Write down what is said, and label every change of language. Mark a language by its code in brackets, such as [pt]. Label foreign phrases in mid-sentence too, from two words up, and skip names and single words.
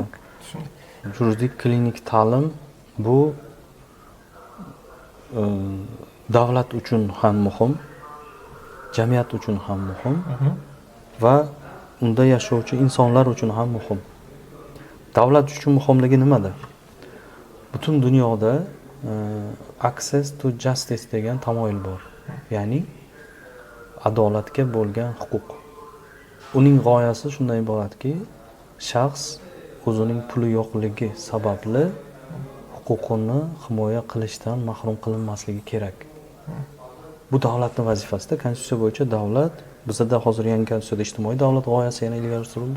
[uz] Yuridik klinik ta'lim bu davlat uchun ham muhim, jamiyat uchun ham muhim va unda yashovchi insonlar uchun ham muhim. Davlat uchun muhimligi nimada? Butun dunyoda [en] access to justice [uz] degan tamoyil bor. Ya'ni adolatga bo'lgan huquq. Uning g'oyasi shundan iboratki, shaxs o'zining puli yo'qligi sababli huquqini himoya qilishdan mahrum qilinmasligi kerak. Bu davlatning vazifasida. Konstitutsiya bo'yicha davlat, bizda hozir yangi konstitutsiyada ijtimoiy davlat g'oyasi yana ilgari surildi.